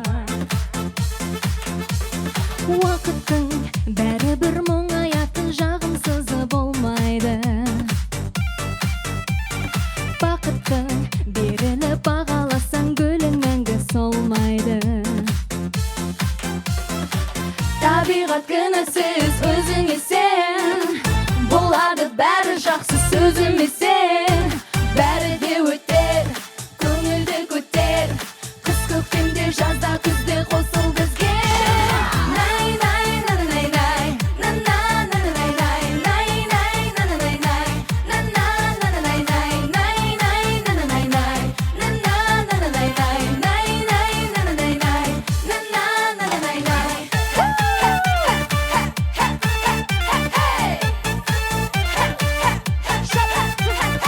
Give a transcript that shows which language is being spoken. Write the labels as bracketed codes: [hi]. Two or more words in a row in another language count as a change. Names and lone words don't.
[kk] уақыттың бәрібір мұңаятын жағымсызы болмайды бақыттың беріліп бағаласаң гүлің мәңгі солмайды табиғат кінәсіз өзіңе сен болады бәрі жақсы сөзіме сен бәрі де өтер көңілді көтер қыс көктемде жазда күзде қосыл бізге най най най най най на на на най най най най на на най най на на на най най най най на на най най на на на най най най най на на най най на на на най най [en] Shut up.